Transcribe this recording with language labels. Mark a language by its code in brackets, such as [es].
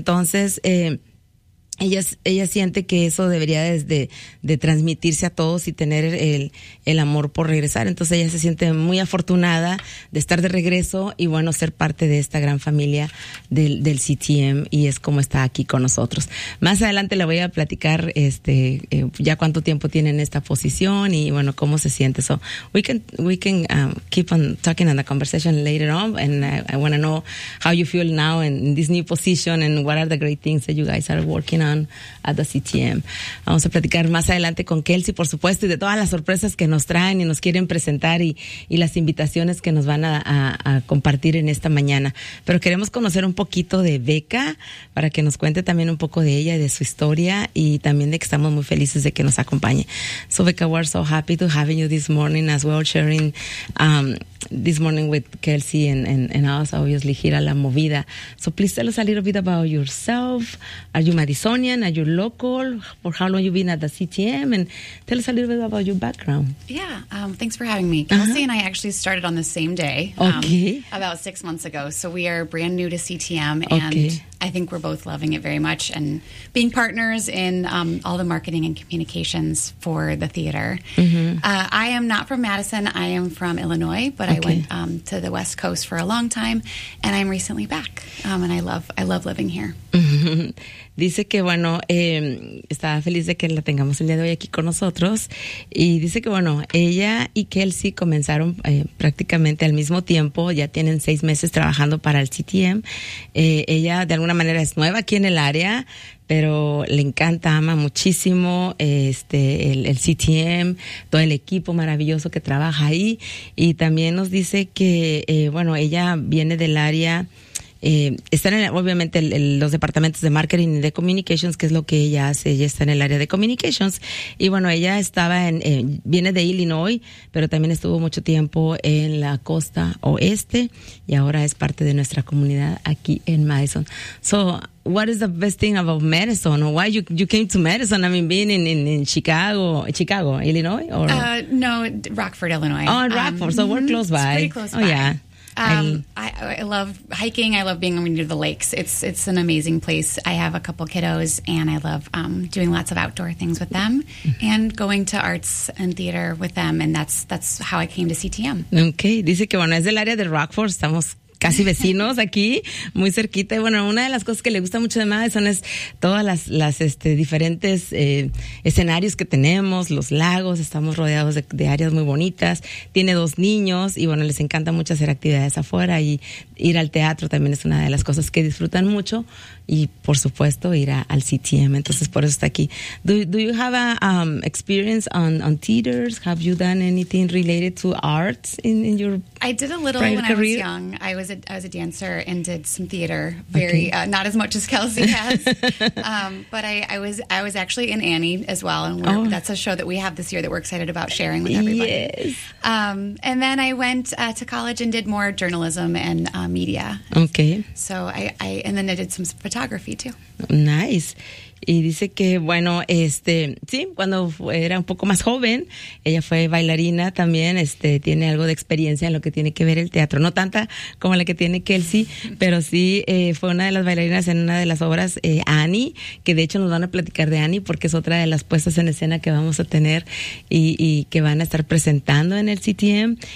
[es] Entonces, ella siente que eso debería de transmitirse a todos y tener el amor por regresar. Entonces ella se siente muy afortunada de estar de regreso y bueno, ser parte de esta gran familia del CTM, y es como está aquí con nosotros. Más adelante le voy a platicar ya cuánto tiempo tiene en esta posición y bueno, cómo se siente. [en] So we can keep on talking in the conversation later on, and I want to know how you feel now in this new position and what are the great things that you guys are working on at the CTM. [es] Vamos a platicar más adelante con Kelsey, por supuesto, y de todas las sorpresas que nos traen y nos quieren presentar y las invitaciones que nos van a compartir en esta mañana. Pero queremos conocer un poquito de Beca para que nos cuente también un poco de ella y de su historia, y también de que estamos muy felices de que nos acompañe. [en] So Beca, we're so happy to have you this morning as well, sharing this morning with Kelsey and us, obviously, here a La Movida. So please tell us a little bit about yourself. Are you Madisonian? Are you local? For how long you been at the CTM? And tell us a little bit about your background. Yeah, thanks for having me. Kelsey, uh-huh, and I actually started on the same day. Okay. About 6 months ago. So we are brand new to CTM. Okay. And I think we're both loving it very much and being partners in all the marketing and communications for the theater. Mm-hmm. I am not from Madison. I am from Illinois, but okay, I went to the West Coast for a long time, and I'm recently back, and I love living here. [es] Dice que, bueno, estaba feliz de que la tengamos el día de hoy aquí con nosotros, y dice que, bueno, ella y Kelsey comenzaron prácticamente al mismo tiempo, ya tienen 6 meses trabajando para el CTM. Ella, de alguna manera, es nueva aquí en el área, pero le encanta, ama muchísimo el CTM, todo el equipo maravilloso que trabaja ahí. Y también nos dice que, bueno, ella viene del área, están en, obviamente, los departamentos de marketing y de communications, que es lo que ella hace. Ella está en el área de communications. Y bueno, ella estaba en, viene de Illinois, pero también estuvo mucho tiempo en la costa oeste. Y ahora es parte de nuestra comunidad aquí en Madison. [en] So, what is the best thing about Madison? Or why you came to Madison? I mean, being in Chicago, Illinois? Or? No, Rockford, Illinois. Oh, Rockford. So we're close by. Pretty close by. Oh, yeah. I love hiking. I love being near the lakes. It's an amazing place. I have a couple kiddos, and I love doing lots of outdoor things with them and going to arts and theater with them, and that's how I came to CTM. [es] Okay. Dice que, bueno, es del área de Rockford. Estamos casi vecinos aquí, muy cerquita. Y bueno, una de las cosas que le gusta mucho de Madison es todas las diferentes escenarios que tenemos, los lagos, estamos rodeados de áreas muy bonitas. Tiene dos niños y, bueno, les encanta mucho hacer actividades afuera, y ir al teatro también es una de las cosas que disfrutan mucho. Y, por supuesto, ir al CTM. Entonces, por eso está aquí. [en] Do you have a experience on theaters? Have you done anything related to arts in your I did a little when career? I was young. I was a dancer and did some theater. Very okay. Not as much as Kelsey has. but I was actually in Annie as well. And that's a show that we have this year that we're excited about sharing with everybody. Yes. And then I went to college and did more journalism and media. Okay. So I did some photography too. Nice. [es] Y dice que, bueno, sí, cuando era un poco más joven, ella fue bailarina también, tiene algo de experiencia en lo que tiene que ver el teatro. No tanta como la que tiene Kelsey, pero sí fue una de las bailarinas en una de las obras, Annie, que de hecho nos van a platicar de Annie porque es otra de las puestas en escena que vamos a tener y que van a estar presentando en el CTM.